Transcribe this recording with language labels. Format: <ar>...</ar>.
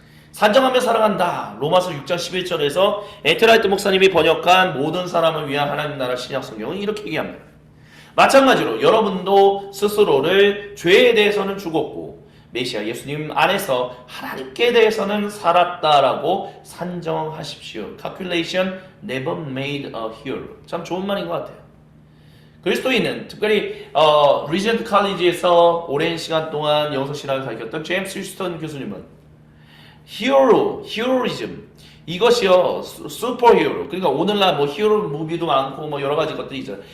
<ko>산정하며 살아간다. 로마서 6장 11절에서 엔티 라이트 목사님이 번역한 모든 사람을 위한 하나님 나라 신약 성경은 이렇게 얘기합니다. 마찬가지로 여러분도 스스로를 죄에 대해서는 죽었고 메시아 예수님 안에서 하나님께 대해서는 살았다라고 산정하십시오.</ko> <en>Calculation never made a hero.</en> <ko>참 좋은 말인 것 같아요. 그리스도인은 특별히 리젠트 칼리지에서 오랜 시간 동안 영성신학을 가르쳤던 제임스 휴스턴 교수님은 히어로이즘, 이것이요 슈퍼히어로, 그러니까 오늘날 뭐 히어로 무비도 많고 뭐 여러 가지 것들이 있잖아요.</ko>